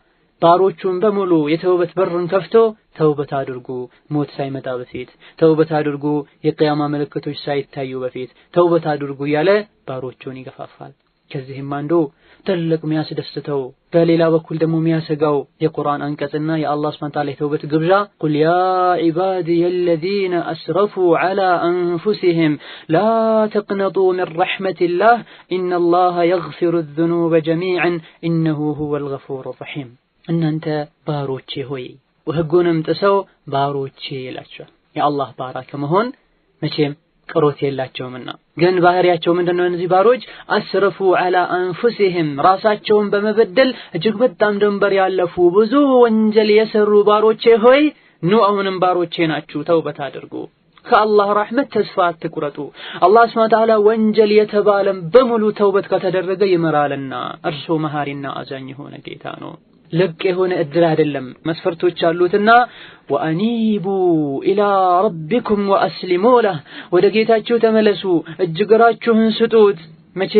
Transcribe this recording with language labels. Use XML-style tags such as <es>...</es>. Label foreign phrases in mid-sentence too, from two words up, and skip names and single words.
<am>ባሮቹን በሙሉ የተውበት በርን ከፍቶ ተውበት አድርጉ ሞት ሳይመጣ በፊት፣ ተውበት አድርጉ የቂያማ ምልክቶች ሳይታዩ በፊት ተውበት አድርጉ ያለ ባሮቹን ይገፋፋል። ከዚህም አንዱ ትልቅ የሚያስደስተው በሌላ በኩል ደግሞ የሚያሰጋው የቁርአን አንቀጽና የአላህ</am> <ar>سبحانه وتعالى</ar> <am>የተውበት ግብዣ</am> <ar>قل يا عبادي الذين أسرفوا على أنفسهم لا تقنطوا من رحمة الله إن الله يغفر الذنوب جميعا إنه هو الغفور الرحيم።</ar> <am>እናንተ ባሮቼ ሆይ ወህጉንም ጥሰው ባሮቼ ይላቸው የአላህ ባራ ከመሆን መቼም ቅሮት የላቸውምና ግን ባህሪያቸው ምንድነው? እነዚህ ባሮች አስረፉ</am> <ar>على انفسهم</ar> <am>ራሳቸውን በመበደል እጅግ በጣም ድንበር ያለፉ ብዙ ወንጀል የሰሩ ባሮቼ ሆይ ኑ አሁንም ባሮቼ ናችሁ ተውበት አድርጉ፣ ከአላህ ረህመት ተስፋ አትቁረጡ። አላህ</am> <ar>سبحانه وتعالى</ar> <am>ወንጀል የተባለም በሙሉ ተውበት ከተደረገ ይመራልና እርሱ መሐሪና አዛኝ የሆነ ጌታ ነው። ልቅ የሆነ እድል አይደለም፣ መስፈርቶች አሉትና</am> <ar>وأنيبوا إلى ربكم وأسلموا له</ar> <am>ወደ ጌታችሁ ተመለሱ እጅግራችሁን ስጡት። መቼ?</am>